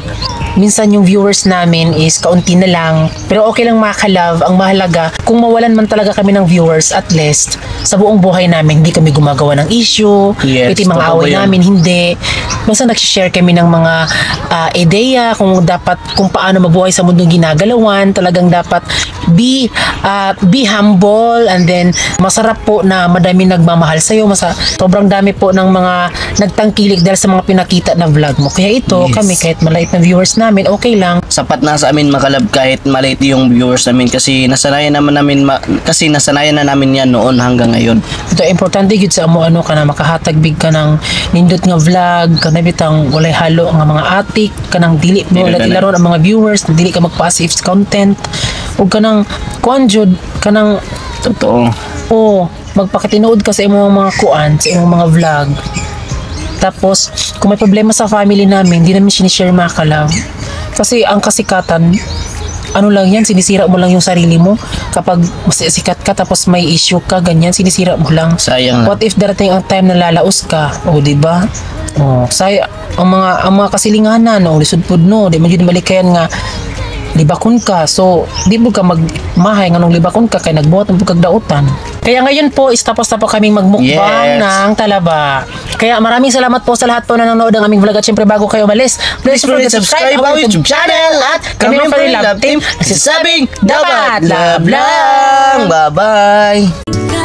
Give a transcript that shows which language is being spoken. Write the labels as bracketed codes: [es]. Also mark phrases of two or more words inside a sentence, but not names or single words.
[tl] Minsan yung viewers namin is kaunti na lang, pero okay lang mga ka-love. Ang mahalaga, kung mawalan man talaga kami ng viewers, at least sa buong buhay namin, hindi kami gumagawa ng issue, Yes, pwede mga totoo away yan. namin, hindi. Basta nag-share kami ng mga ideya kung paano mabuhay sa mundong ginagalawan. Talagang dapat [en] be humble, and then [tl] masarap po na madami nagmamahal sa'yo. Sobrang dami po ng mga nagtangkilik dahil sa mga pinakita na vlog mo. Kaya ito, Yes. kami kahit maliit na viewers namin, okay lang. Sapat na sa amin makalab kahit maliit yung viewers namin kasi nasanayan na namin yan noon hanggang ngayon. [ceb] Ito importante gid sa amo ka na makahatag big ka ng nindot nga vlog, kana bitang walay halo nga mga atik, kanang dili mo Dili ka na. laron ang mga viewers, dili ka mag-passive content, ug kanang kuan jud kanang Totoo. magpakatinuod ka sa imong mga kuan, sa imong mga vlog. [tl] Tapos, kung may problema sa family namin, hindi namin sinishare mga ka-love. Kasi ang kasikatan, ano lang yan, sinisira mo lang yung sarili mo. Kapag sikat ka, tapos may issue ka, ganyan, sinisira mo lang. Sayang na. [en] What if [tl] darating ang time na lalaos ka? O, diba? [ceb] Ang mga kasilinganan, lisod pud no, di man yun malikayan nga, libakon ka. So, di mo ka magmahay nga nung libakon ka kay nagbuhat ng pagkagdautan. [tl] Kaya ngayon po, tapos na po kaming magmukbang Yes. ng talaba. Kaya maraming salamat po sa lahat po na nanonood ng aming vlog. At syempre bago kayo umalis, [en] please don't forget to subscribe our YouTube channel [tl] at kami ang [en] Love Team. [tl] Nagsasabing, dapat love lang! Bye-bye!